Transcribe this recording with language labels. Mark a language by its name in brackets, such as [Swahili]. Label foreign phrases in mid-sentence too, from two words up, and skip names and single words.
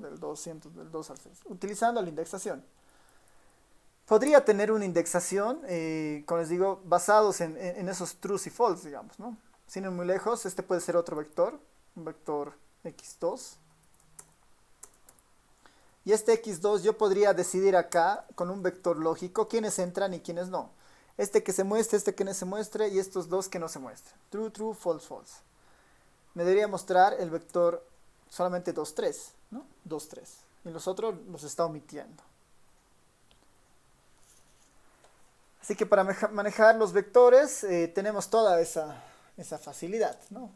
[Spanish] Del 2 al 6, utilizando la indexación. Podría tener una indexación, como les digo, basados en esos trues y false, digamos, ¿no? Sin ir muy lejos, este puede ser otro vector, un vector x2. Y este x2 yo podría decidir acá, con un vector lógico, quiénes entran y quiénes no. Este que se muestre, este que no se muestre, y estos dos que no se muestren. [English] True, true, false, false. [Spanish] Me debería mostrar el vector solamente 2, 3, ¿no? 2, 3. Y los otros los está omitiendo. Así que para manejar los vectores tenemos toda esa facilidad, ¿no?